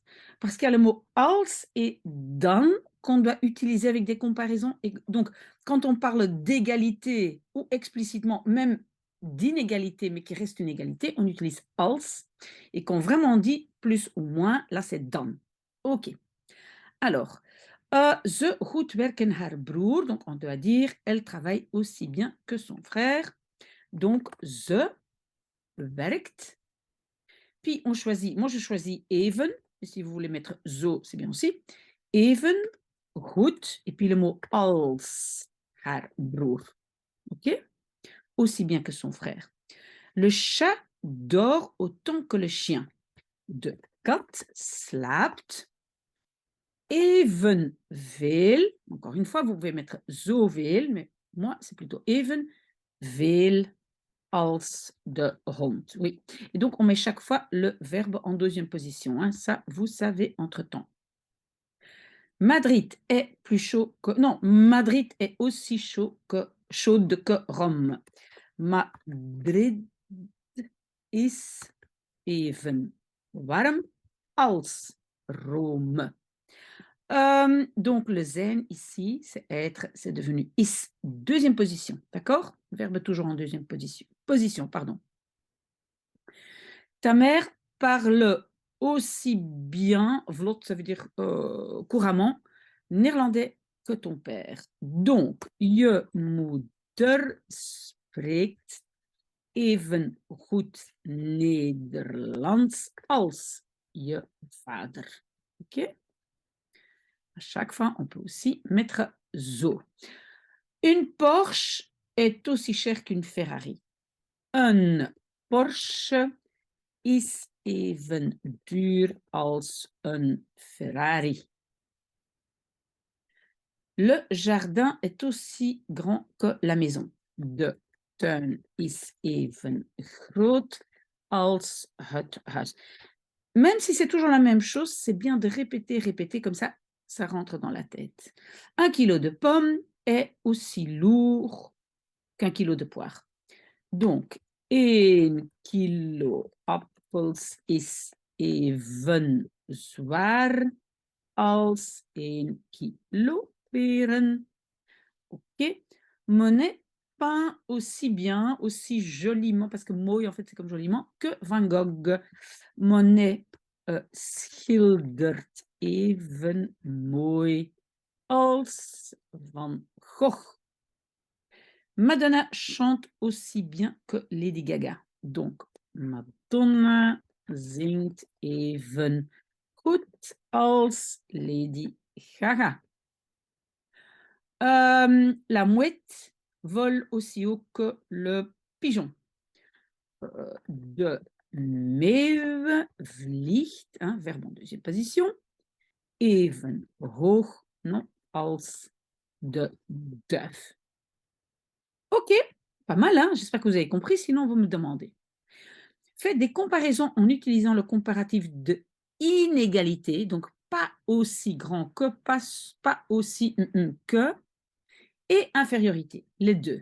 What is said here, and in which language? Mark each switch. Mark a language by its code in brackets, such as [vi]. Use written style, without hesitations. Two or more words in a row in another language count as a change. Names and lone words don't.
[fr] Parce qu'il y a le mot als et dan qu'on doit utiliser avec des comparaisons. Et donc, quand on parle d'égalité ou explicitement même d'inégalité, mais qui reste une égalité, on utilise als. Et quand vraiment on dit plus ou moins, là c'est dan. OK. Alors, [nl] ze goed werken haar broer. [fr] Donc, on doit dire, elle travaille aussi bien que son frère. Donc, [nl] ze werkt. [fr] Puis, on choisit, moi je choisis even. Et si vous voulez mettre zo, c'est bien aussi. [nl] Even, goed. [fr] Et puis le mot [nl] als haar broer. [fr] OK? Aussi bien que son frère. Le chat dort autant que le chien. [nl] De kat slaapt evenveel, [fr] encore une fois, vous pouvez mettre zoveel, mais moi, c'est plutôt [nl] evenveel als de hond. [fr] Oui. Et donc, on met chaque fois le verbe en deuxième position, hein. Ça, vous savez entre-temps. Madrid est plus chaud que... Non, Madrid est aussi chaude que Rome. [nl] Madrid is even warm als Rome. [fr] Donc, le zen ici, c'est être, c'est devenu is, deuxième position, d'accord? Verbe toujours en deuxième position. Position, pardon. Ta mère parle aussi bien, vlot, ça veut dire couramment, néerlandais que ton père. Donc, [nl] je moeder spreekt even goed Nederlands als je vader. [fr] OK? À chaque fois, on peut aussi mettre zo. Une Porsche est aussi chère qu'une Ferrari. [nl] Een Porsche is even duur als een Ferrari. [fr] Le jardin est aussi grand que la maison. [nl] De tuin is even groot als het huis. [fr] Même si c'est toujours la même chose, c'est bien de répéter, répéter, comme ça rentre dans la tête. 1 kilo de pommes est aussi lourd qu'un kilo de poire. [nl] Donc, 1 kilo appels is even zwaar als 1 kilo peren. [fr] OK. Monet peint aussi bien, aussi joliment, parce que mooi, en fait, c'est comme joliment, que Van Gogh. [nl] Monet schildert even mooi als Van Gogh. [fr] Madonna chante aussi bien que Lady Gaga. Donc, [nl] Madonna zingt even goed als Lady Gaga. [fr] La mouette vole aussi haut que le pigeon. [nl] De meeuw vliegt, [fr] hein, verbe en deuxième position, [nl] even hoog, non, als de duif. [fr] OK, pas mal, hein? J'espère que vous avez compris, sinon vous me demandez. Faites des comparaisons en utilisant le comparatif de inégalité, donc pas aussi grand que, pas aussi que, et infériorité, les deux.